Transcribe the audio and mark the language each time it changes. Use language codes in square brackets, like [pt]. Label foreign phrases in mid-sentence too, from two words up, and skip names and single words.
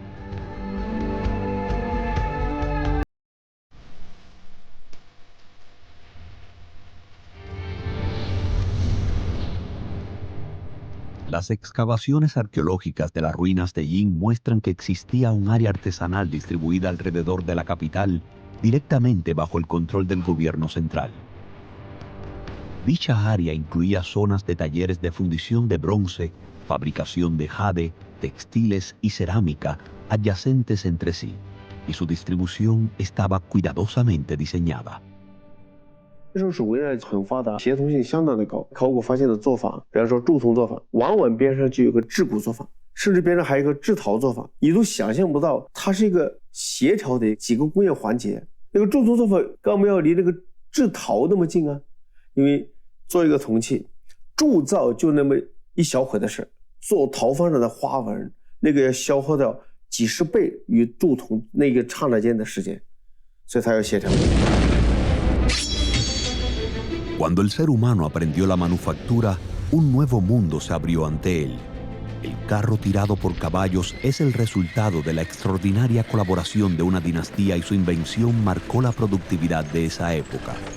[es] Las excavaciones arqueológicas de las ruinas de Yin muestran que existía un área artesanal distribuida alrededor de la capital, directamente bajo el control del gobierno central. Dicha área incluía zonas de talleres de fundición de bronce, fabricación de jade, textiles y cerámica adyacentes entre sí, y su distribución estaba cuidadosamente diseñada. [zh] 这时候手工业很发达，协同性相当的高。考古发现的做法，比方说铸铜做法，往往边上就有个制骨做法，甚至边上还有一个制陶做法，你都想象不到它是一个协调的几个工业环节。那个铸铜做法干嘛要离那个制陶那么近啊？因为做一个铜器，铸造就那么一小会的事，做陶方上的花纹，那个要消耗掉几十倍与铸铜那个刹那间的时间，所以它要协调。 [es] Cuando el ser humano aprendió la manufactura, un nuevo mundo se abrió ante él. El carro tirado por caballos es el resultado de la extraordinaria colaboración de una dinastía y su invención marcó la productividad de esa época.